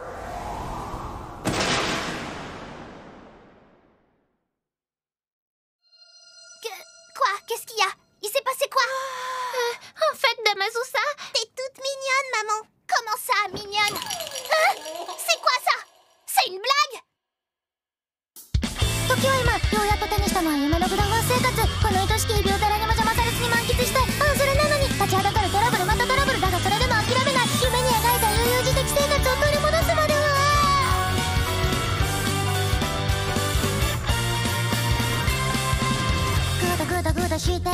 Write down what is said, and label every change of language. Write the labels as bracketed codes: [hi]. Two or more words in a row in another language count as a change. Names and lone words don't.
[fr] Quoi? Qu'est-ce qu'il y a? Il s'est passé quoi? En fait, Dame Azusa, t'es toute mignonne, maman. Comment ça, mignonne? C'est quoi ça? C'est une blague? [ja] 時は今ようやっと手にしたのは夢のフラワー生活この愛しき日々を誰にも邪魔されずに満喫したいそれなのに立ちはだかるトラブルまたトラブルだがそれでも諦めない夢に描いた悠々自適生活を取り戻すまではグダグダグダしていた